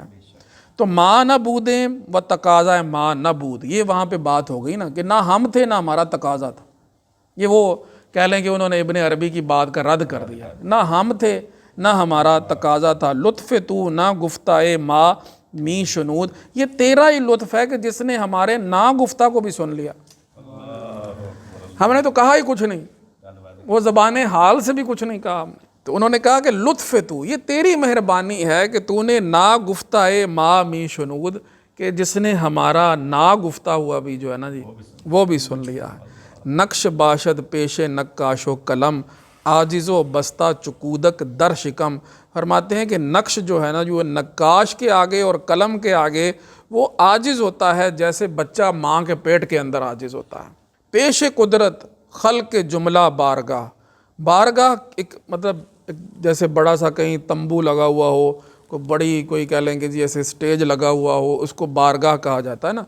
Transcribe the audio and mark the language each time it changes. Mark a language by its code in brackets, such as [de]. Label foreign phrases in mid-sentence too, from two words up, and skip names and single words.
[fa] تو ماں نہ بودیں و تقاضا ماں نہ بود، [ur] یہ وہاں پہ بات ہو گئی نا کہ نہ ہم تھے نہ ہمارا تقاضا تھا۔ یہ وہ کہہ لیں کہ انہوں نے ابن عربی کی بات کا رد کر دیا، نہ ہم تھے نہ ہمارا تقاضا تھا۔ [fa] لطف تو نہ گفتہ ماں می شنود، [ur] یہ تیرا ہی لطف ہے کہ جس نے ہمارے نا گفتہ کو بھی سن لیا، ہم نے تو کہا ہی کچھ نہیں، وہ زبان حال سے بھی کچھ نہیں کہا ہم نے۔ تو انہوں نے کہا کہ لطف تو، یہ تیری مہربانی ہے کہ تو نے [fa] نا گفتہ ما می شنود، [ur] کہ جس نے ہمارا نا گفتہ ہوا بھی جو ہے نا جی وہ بھی سن لیا ہے۔ [fa] نقش باشد پیش نقاش و قلم، عاجز و بستہ چکودک در شکم، [ur] فرماتے ہیں کہ نقش جو ہے نا جو نقاش کے آگے اور قلم کے آگے وہ عاجز ہوتا ہے جیسے بچہ ماں کے پیٹ کے اندر عاجز ہوتا ہے۔ [fa] پیش قدرت خلق جملہ بارگاہ، [ur] بارگاہ ایک مطلب جیسے بڑا سا کہیں تمبو لگا ہوا ہو، کوئی بڑی کوئی کہہ لیں کہ جی ایسے اسٹیج لگا ہوا ہو، اس کو بارگاہ کہا جاتا ہے نا۔